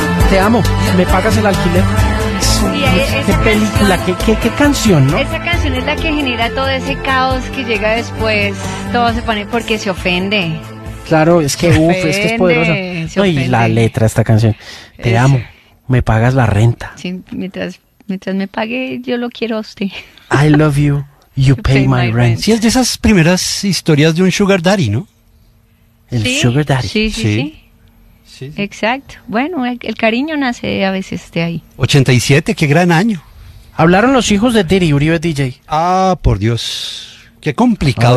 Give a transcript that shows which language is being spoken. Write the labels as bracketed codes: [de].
[es] Te amo. Me pagas el alquiler. ¿Qué película? ¿Qué canción, no? Esa canción es la que genera todo ese caos que llega después. Todo se pone porque se ofende. Claro, es que es que es poderosa. No, y la letra de esta canción. Te amo, me pagas la renta. Sí, mientras me pague, yo lo quiero a usted. [en] I love you, you pay my rent. [es] Sí, es de esas primeras historias de un sugar daddy, ¿no? El sugar daddy. Sí. Exacto. Bueno, el cariño nace a veces de ahí. 87, qué gran año. Hablaron los hijos de Diddy, Uribe DJ. Ah, por Dios, qué complicado